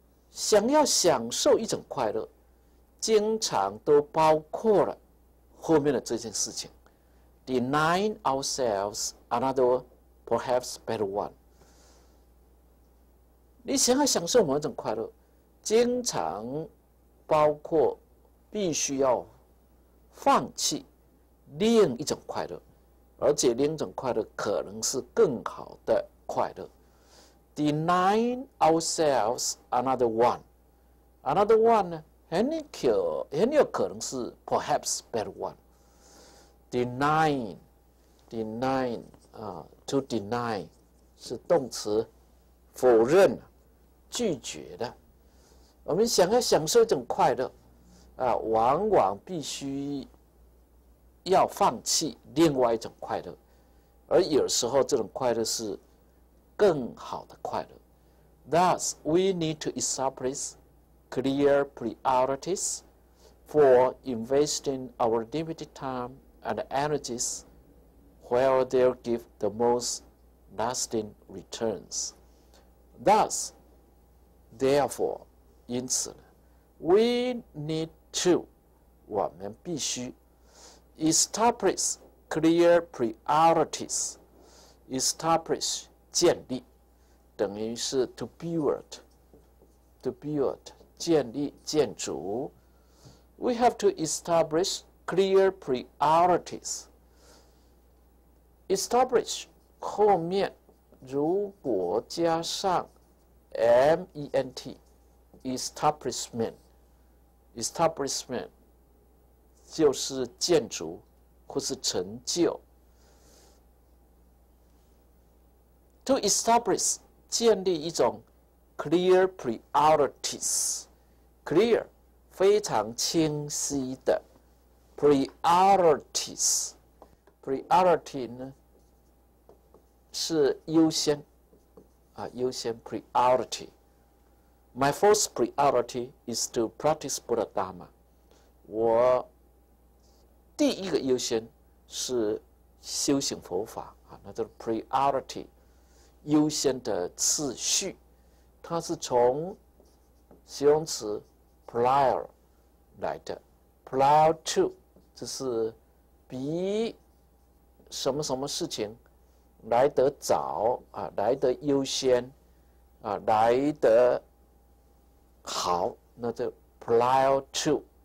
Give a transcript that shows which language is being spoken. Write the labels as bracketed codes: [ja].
[zh] 想要享受一种快乐，经常都包括了后面的这件事情。 [en] Denying ourselves another, perhaps better one。 [zh] 你想要享受某一种快乐，经常包括必须要放弃另一种快乐。而且另一种快乐可能是更好的快乐。 [en] Denying ourselves another one，another one 呢， [zh] 很有可能是 [en] perhaps better one。 Denying to deny [zh] 是动词，否认、拒绝的。我们想要享受一种快乐往往必须要放弃另外一种快乐，而有时候这种快乐是更好的快乐。 [en] Thus, we need to establish clear priorities for investing our limited time and energies where they'll give the most lasting returns. Thus, therefore, [zh] 因此呢 [en] we need to [zh] 我们必须 [en] establish clear priorities. [zh] Establish 建立，等于是 [en] to build [zh] 建立建筑。 [en] We have to establish clear priorities. [zh] Establish 后面如果加上 ment establishment 就是建筑或是成就。 [en] To establish [zh] 建立一种 [en] clear priorities， clear [zh] 非常清晰的 [en] priorities， priority [zh] 呢是优先优先 [en] priority。 My first priority is to practice Buddha Dharma。 [zh] 我第一个优先是修行佛法那叫 priority， 优先的次序，它是从形容词 prior 来的 ，prior to 就是比什么什么事情来得早来得优先来得好，那就 prior to。